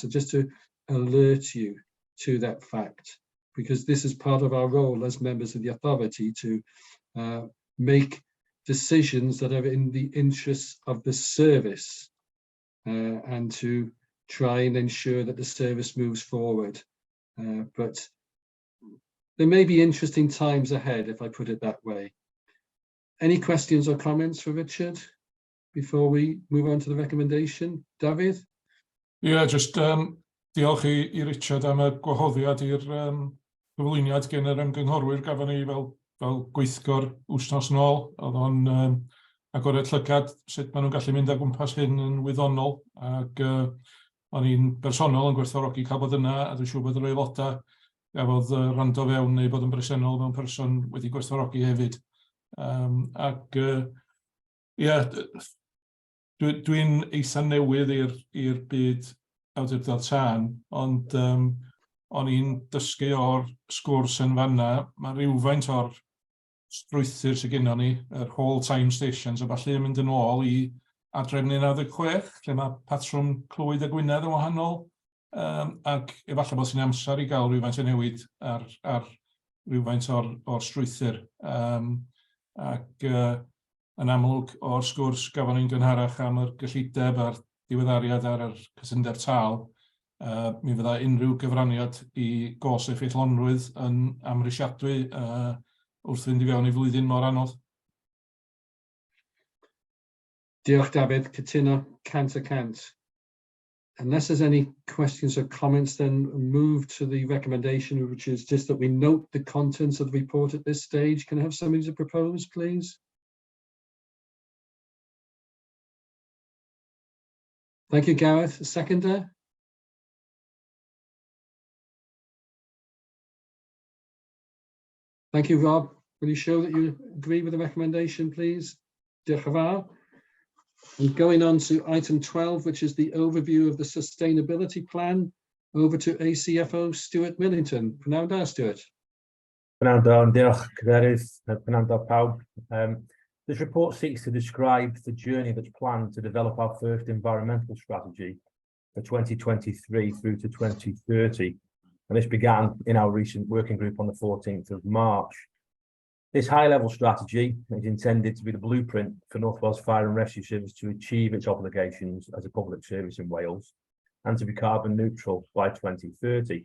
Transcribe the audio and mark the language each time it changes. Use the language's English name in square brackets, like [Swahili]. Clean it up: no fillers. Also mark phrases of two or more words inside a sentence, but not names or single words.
[English] So just to alert you to that fact, because this is part of our role as members of the authority to make decisions that are in the interests of the service and to try and ensure that the service moves forward. But there may be interesting times ahead, if I put it that way. Any questions or comments for Richard before we move on to the recommendation? David? Yeah, just [Welsh] diolch I Richard am y gwahoddiad i'r gyflwyniad gen yr ymgynghorwyr gafon ni fel gweithgor wthnos nôl. Oedd o'n agored llygad sut maen nhw'n gallu mynd â gwmpas hyn yn wyddonol, ac o'n i'n bersonol yn gwerthfawrogi cael bod yna, a dwi'n siŵr bod yr aelodau gafodd rando fewn neu bod yn bresennol mewn person wedi gwerthfawrogi hefyd. Dwi'n eitha newydd i'r byd awdurdod tân, ond o'n i'n dysgu o'r sgwrs yn fanna, mae rhywfaint o'r strwythur sydd gennym ni, yr [English] whole time stations, [Welsh] a falle yn mynd yn ôl i adrefnu 96, lle mae patrwm Clwyd a Gwynedd yn wahanol, ac efallai bod sy'n amser i gael rhywfaint o newid ar rhywfaint o'r strwythur. Ac yn amlwg o'r sgwrs gafon ni'n gynharach am yr gyllideb a'r diweddariad ar yr cytundeb tâl, mi fydda unrhyw gyfraniad i gos effeithlonrwydd yn amrysiadwy wrth fynd i fewn i flwyddyn mor anodd. Diolch, David. Cytuno 100%. [English] Unless there's any questions or comments, then move to the recommendation, which is just that we note the contents of the report at this stage. Can I have somebody to propose, please? Thank you, Gareth. A seconder? Thank you, Rob. Will you show that you agree with the recommendation, please? [Welsh] Diolch yn fawr. [English] And going on to item 12, which is the overview of the sustainability plan, over to ACFO Stuart Millington. [Welsh] Pnawn da, Stuart. Penawdau, diolch Cadeirydd, Penawdau pawb. [English] This report seeks to describe the journey that's planned to develop our first environmental strategy for 2023 through to 2030. And this began in our recent working group on the 14th of March. This high-level strategy is intended to be the blueprint for North Wales Fire and Rescue Service to achieve its obligations as a public service in Wales and to be carbon neutral by 2030.